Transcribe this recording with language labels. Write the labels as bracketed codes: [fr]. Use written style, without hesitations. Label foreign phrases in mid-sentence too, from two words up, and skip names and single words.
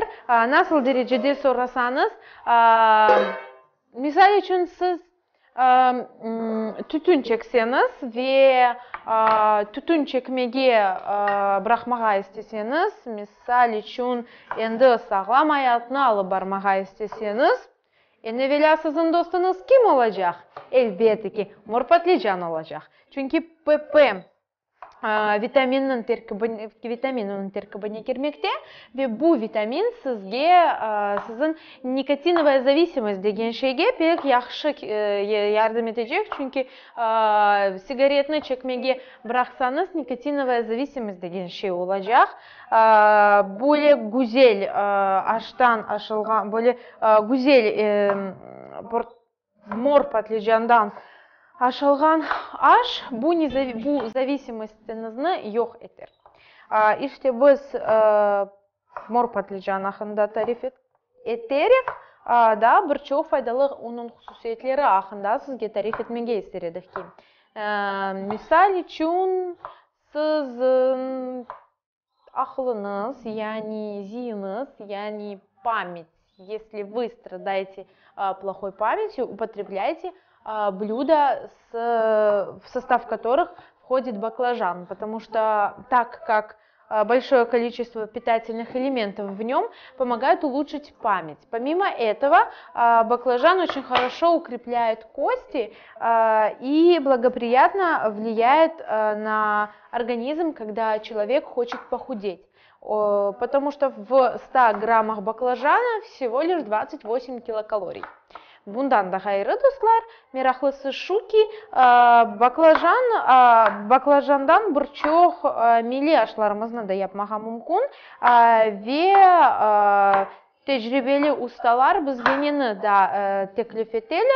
[crh] Nasıl derecede sorarsanız, misal için siz tütün çekseniz ve tütün çekmeye bırakmağa isteseniz, misal için endi sağlam hayatını alıp barmağa isteseniz, evvela sizin dostunuz kim olacak? Elbette ki mor patlıcan olacak. Çünkü PP vitaminin terkibine girmekte ve bu vitamin sizin [ru] никотиновая зависимость [crh] degen şeyge pek yaxşı yardım edecek. Çünkü sigaretini çekmeye bıraksanız [ru] никотиновая зависимость [crh] degen şey olacak. Böyle güzel aştan aşılgan, böyle güzel mor patlıcandan aşılgan aş bu зависимостinizni yok eder. İşte biz mor patlıcan hakkında tarif ederek da birçok faydalı onun hususiyetleri hakkında sizge tarif etmeye istedik ki. Misal için sizin aklınız, yani zihniniz, yani [ru] память, если вы страдаете плохой памятью, употребляйте блюда, в состав которых входит баклажан, потому что так как большое количество питательных элементов в нем помогает улучшить память. Помимо этого, баклажан очень хорошо укрепляет кости и благоприятно влияет на организм, когда человек хочет похудеть. Потому что в 100 граммах баклажана всего лишь 28 килокалорий. [crh] Bundan da gayrı dostlar, meraklısı şu ki baklajandan birçok milli aşlarımızla da yapmağa mümkün ve tecrübeli ustalar bizge da teklif ederler.